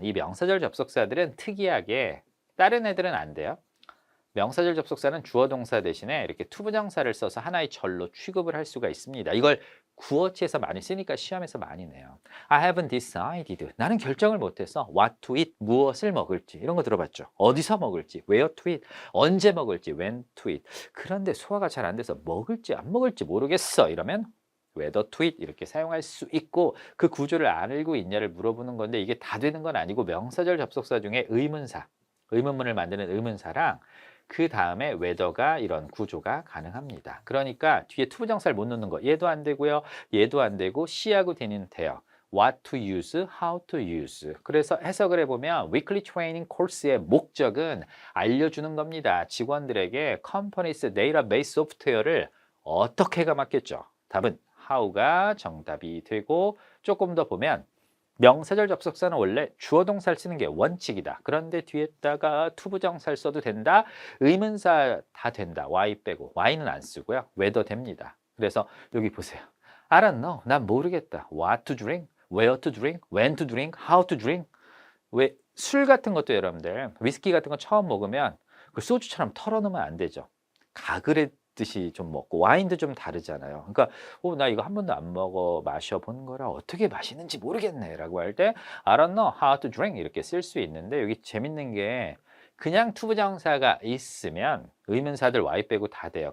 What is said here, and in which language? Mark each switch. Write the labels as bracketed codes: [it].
[ko] 이 명사절 접속사들은 특이하게 다른 애들은 안 돼요. 명사절 접속사는 주어 동사 대신에 이렇게 투부정사를 써서 하나의 절로 취급을 할 수가 있습니다. 이걸 구어치에서 많이 쓰니까 시험에서 많이 내요. [en] I haven't decided. [ko] 나는 결정을 못해서 [en] what to eat, [ko] 무엇을 먹을지 이런 거 들어봤죠. 어디서 먹을지, [en] where to eat, [ko] 언제 먹을지, [en] when to eat. [ko] 그런데 소화가 잘 안 돼서 먹을지 안 먹을지 모르겠어 이러면 [en] whether to eat [ko] 이렇게 사용할 수 있고 그 구조를 알고 있냐를 물어보는 건데 이게 다 되는 건 아니고 명사절 접속사 중에 의문사, 의문문을 만드는 의문사랑 그 다음에 whether가 이런 구조가 가능합니다. 그러니까 뒤에 투부정사를 못 넣는 거 얘도 안 되고요. 얘도 안 되고 C하고 D는 돼요. [en] What to use, how to use. [ko] 그래서 해석을 해보면 [en] weekly training [ko] 코र्스의 목적은 알려주는 겁니다. 직원들에게 [en] company's database [ko] 소프트웨어를 어떻게가 맞겠죠? 답은 how가 정답이 되고 조금 더 보면 명사절 접속사는 원래 주어 동사를 쓰는 게 원칙이다. 그런데 뒤에다가 투부정사를 써도 된다. 의문사 다 된다. Y 빼고. Y는 안 쓰고요. whether 됩니다. 그래서 여기 보세요. [en] I don't know. [ko] 난 모르겠다. [en] What to drink, where to drink, when to drink, how to drink. [ko] 왜 술 같은 것도 여러분들 위스키 같은 거 처음 먹으면 그 소주처럼 털어놓으면 안 되죠. 가글에 듯이 좀 먹고 와인도 좀 다르잖아요. 그러니까 나 이거 한 번도 안 먹어 마셔본 거라 어떻게 마시는지 모르겠네라고 할 때 [en] I don't know how to drink [ko] 이렇게 쓸 수 있는데 여기 재밌는 게 그냥 투부정사가 있으면 의문사들 Y 빼고 다 돼요.